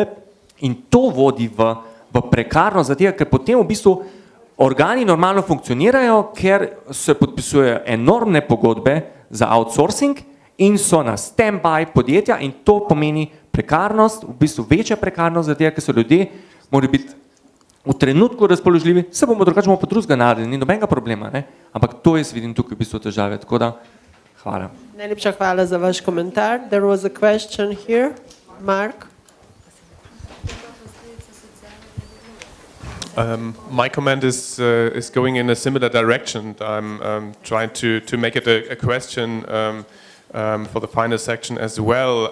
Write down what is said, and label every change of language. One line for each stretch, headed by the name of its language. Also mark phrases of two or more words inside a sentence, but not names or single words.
Slovenian: in to vodi v prekarnost, zato ker potem v bistvu organi normalno funkcionirajo, ker se podpisujejo enormne pogodbe za outsourcing in so na stand-by podjetja in to pomeni prekarnost, v bistvu večja prekarnost, zato ker so ljudje, morajo biti v trenutku razpoložljivi, se bomo drugače pa drugega naredili, ni nobenega problema, ne? Ampak to jaz vidim tukaj v bistvu težave, tako da hvala. Najlepša hvala za vaš komentar.
English: There was a question here. Mark? My comment is going in a similar direction. I'm trying to make it a question for the final section as well.